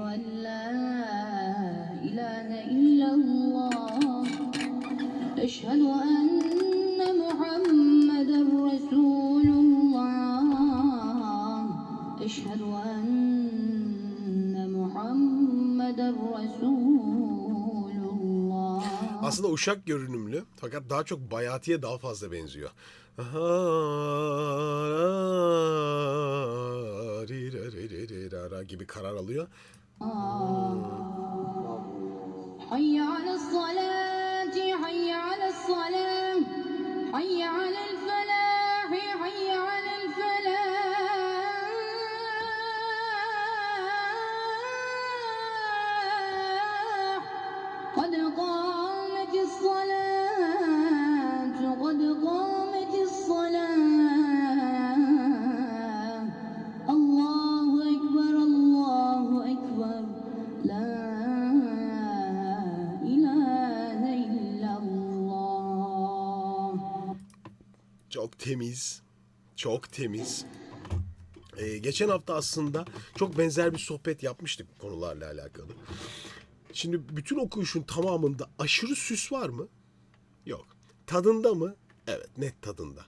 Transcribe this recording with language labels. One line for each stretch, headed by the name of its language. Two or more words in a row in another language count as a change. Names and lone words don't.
Arabic: لا إله إلا الله أشهد أن محمدا رسول الله أشهد أن محمدا رسول الله.
Turkish: Aslında uşak görünümlü fakat daha çok Bayati'ye daha fazla benziyor. Gibi karar alıyor.
Arabic: حي على الصلاة حي على الصلاة حي على الفلاح حي على الفلاح قد قامت الصلاة قد قامت الصلاة الله أكبر الله أكبر لا إله إلا الله.
Turkish: Çok temiz. Çok temiz. Geçen hafta aslında çok benzer bir sohbet yapmıştık bu konularla alakalı. Şimdi bütün okuyuşun tamamında aşırı süs var mı? Yok. Tadında mı? Evet, net tadında.